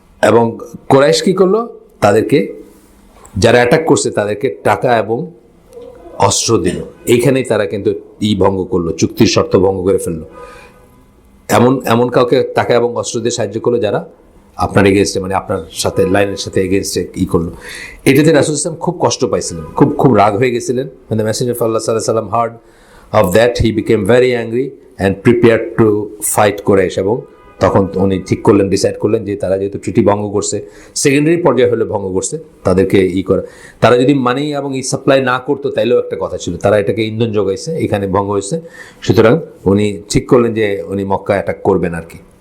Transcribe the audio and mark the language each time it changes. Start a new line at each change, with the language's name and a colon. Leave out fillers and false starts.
Bangla: এবং কুরাইশ কি করলো, তাদেরকে যারা অ্যাটাক করছে তাদেরকে টাকা এবং অস্ত্র দিল। এইখানেই তারা কিন্তু ভঙ্গ করলো, চুক্তির শর্ত ভঙ্গ করে ফেললো। এমন কাউকে টাকা এবং অস্ত্র দিয়ে সাহায্য করলো যারা আপনার এগেনস্টে, মানে আপনার সাথে লাইনের সাথে এগেনস্টে করলো। এটাতে রাসূল ইসলাম খুব কষ্ট পাইছিলেন, খুব রাগ হয়ে গেছিলেন।
English: when the messenger of Allah sallallahu alaihi wasallam heard of that he became very angry and prepared to fight Quraysh।
Bangla: এবং তখন উনি ডিসাইড করলেন যে তারা যেহেতু ট্রিটি ভঙ্গ করছে, সেকেন্ডারি পর্যায়ে হলে ভঙ্গ করছে, তাদেরকে করা, তারা যদি মানি এবং সাপ্লাই না করতো তাইলেও একটা কথা ছিল, তারা এটাকে ইন্ধন যোগাইছে, এখানে ভঙ্গ হয়েছে, সুতরাং উনি ঠিক করলেন যে উনি মক্কা অ্যাটাক করবেন আর কি।